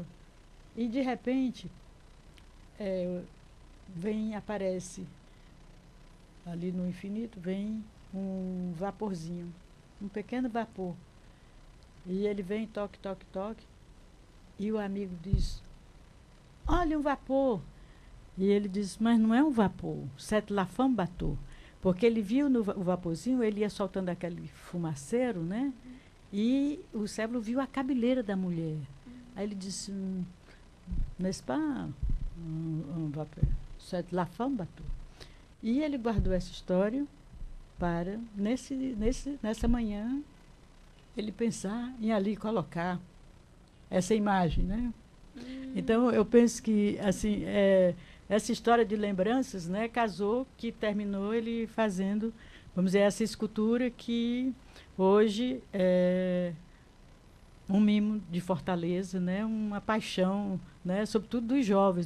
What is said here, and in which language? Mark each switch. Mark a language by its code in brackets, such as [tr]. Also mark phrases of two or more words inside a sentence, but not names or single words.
[pt] E, de repente, aparece, ali no infinito, vem um vaporzinho, um pequeno vapor. E ele vem, toque, toque, toque, e o amigo diz, olha um vapor. E ele diz, mas não é um vapor, [fr] c'est la Fambatô. [pt] Porque ele viu no o vaporzinho, ele ia soltando aquele fumaceiro, né? E o Célio viu a cabeleira da mulher. Aí ele disse, [fr] n'est-ce pas un vapeur, c'est la Fambatô. [pt] E ele guardou essa história para, nessa manhã, ele pensar em ali colocar essa imagem, né? Então, eu penso que, assim, essa história de lembranças, né, casou, que terminou ele fazendo, vamos dizer, essa escultura que hoje é um mimo de Fortaleza, né, uma paixão, né, sobretudo dos jovens, né?